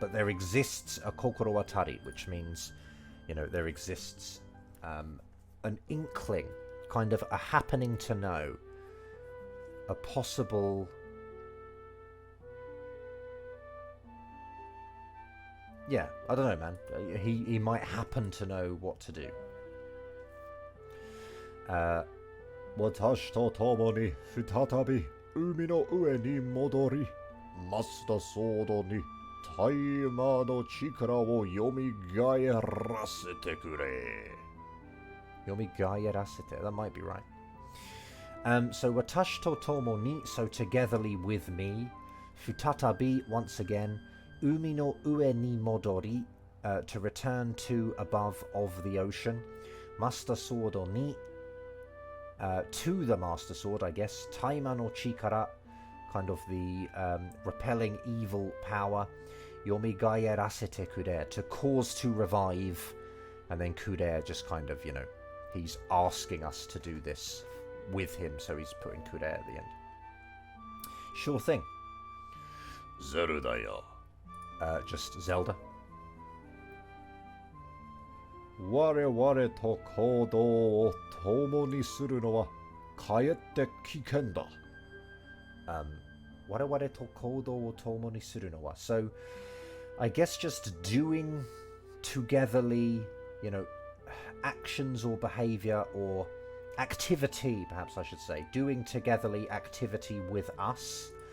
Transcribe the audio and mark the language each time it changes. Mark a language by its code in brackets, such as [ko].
[en] But there exists a [ja] kokoro atari, [en] which means, you know, there exists an inkling, kind of a happening to know, a possible... Yeah, I don't know, man. He might happen to know what to do. [ja] 私と共に再び海の上に戻り、マスターソードにタイマーの力を蘇らせてくれ。 [en] Yomigaerasete, that might be right. So [ja] watashi to tomo ni, [en] so togetherly with me. Futatabi, once again. [ja] Umi no ue ni modori, [en] to return to above of the ocean. Master Sword ni, to the Master Sword, I guess. [ja] Taima no chikara, [en] kind of the repelling evil power. [ja] Yomigaerasete kure, [en] to cause to revive. And then kure, just kind of, you know, he's asking us to do this with him, so he's putting kure at the end. Sure thing. [ja] Zeldaよ。 [en] Just Zelda. [ja] 我々と行動を共にするのはかえって危険だ。我々と行動を共にするのは [en] So, I guess just doing togetherly, you know, actions or behavior or activity, perhaps I should say, doing togetherly activity with us.